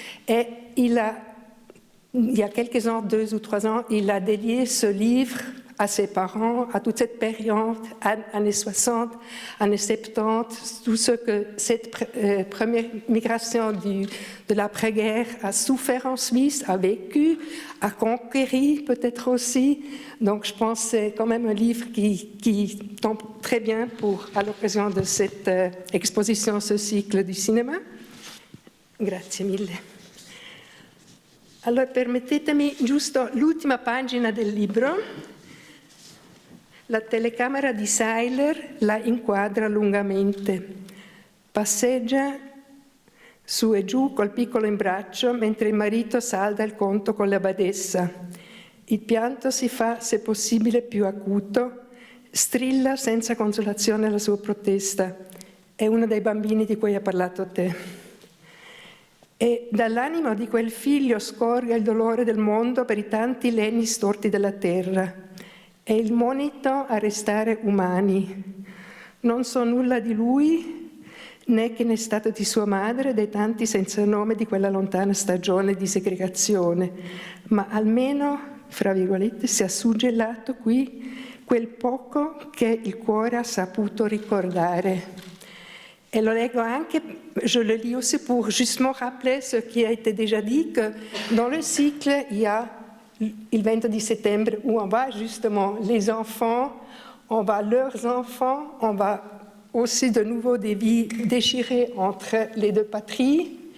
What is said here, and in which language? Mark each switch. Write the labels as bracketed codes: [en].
[fr] Et il y a quelques ans, 2 ou 3 ans, il a dédié ce livre à ses parents, à toute cette période, années 60, années 70, tout ce que cette première migration de l'après-guerre a souffert en Suisse, a vécu, a conquéri peut-être aussi. Donc je pense que c'est quand même un livre qui tombe très bien à l'occasion de cette exposition, ce cycle du cinéma. [it] Grazie mille. Allora, permettetemi giusto l'ultima pagina del libro. La telecamera di Seiler la inquadra lungamente. Passeggia su e giù col piccolo in braccio mentre il marito salda il conto con la badessa. Il pianto si fa, se possibile, più acuto, strilla senza consolazione la sua protesta. È uno dei bambini di cui ha parlato te. E dall'animo di quel figlio scorga il dolore del mondo per i tanti legni storti della terra. È il monito a restare umani. Non so nulla di lui, né che ne è stato di sua madre, dei tanti senza nome di quella lontana stagione di segregazione, ma almeno, fra virgolette, si è suggellato qui quel poco che il cuore ha saputo ricordare. [fr] Et [it] le leggo anche, [fr] je le lis aussi pour justement rappeler ce qui a été déjà dit, que dans le cycle, il y a le 20 septembre où on va justement les enfants, on va leurs enfants, on va aussi de nouveau des vies déchirées entre les 2 patries.